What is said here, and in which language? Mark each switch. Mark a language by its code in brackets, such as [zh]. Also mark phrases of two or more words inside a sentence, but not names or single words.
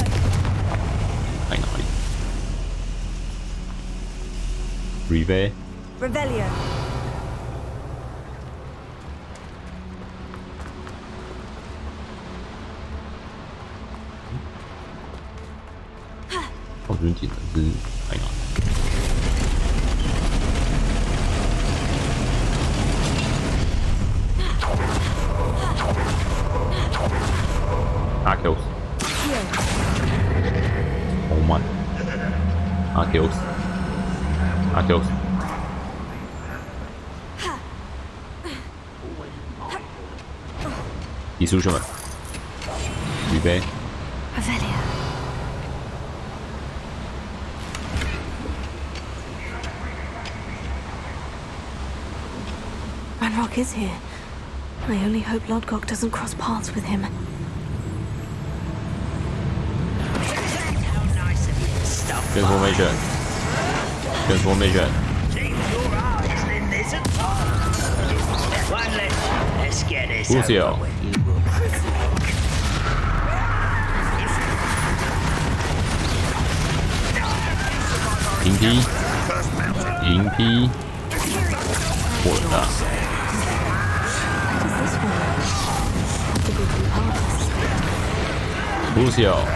[zh] 在哪里 ？Reveille。 Revelio。我觉得技能是在哪里 ？Arceus。 [en] Oh man。 [zh] Arceus。Arceus。你说什么？预备。 [en] Revelio。Ranrock is here. I only hope Lodgok doesn't cross paths with him. Transformation. Transformation. Lucio. [zh] 银批。银批。过人了。Lucio.